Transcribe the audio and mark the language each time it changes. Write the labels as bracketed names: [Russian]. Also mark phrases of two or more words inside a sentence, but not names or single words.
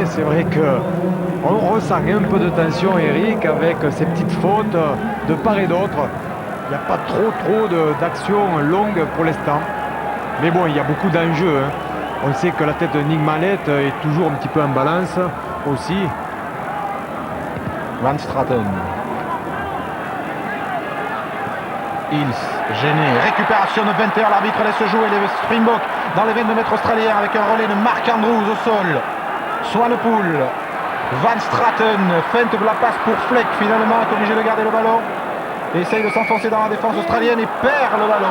[French] C'est vrai qu'on ressent un peu de tension, Eric, avec ces petites fautes de part et d'autre. Il n'y a pas trop d'actions longues pour l'instant. Mais bon, il y a beaucoup d'enjeux. On sait que la tête de Nick Mallett est toujours un petit peu en balance aussi. Van Straten. Hills, gêné. Récupération de 20h. L'arbitre laisse jouer les Springboks dans les 22 mètres australiens avec un relais de Mark Andrews au sol. Swanepoel Van Straten feinte la passe pour Fleck, finalement est obligé de garder le ballon. Et essaye de s'enfoncer dans la défense australienne et perd le ballon.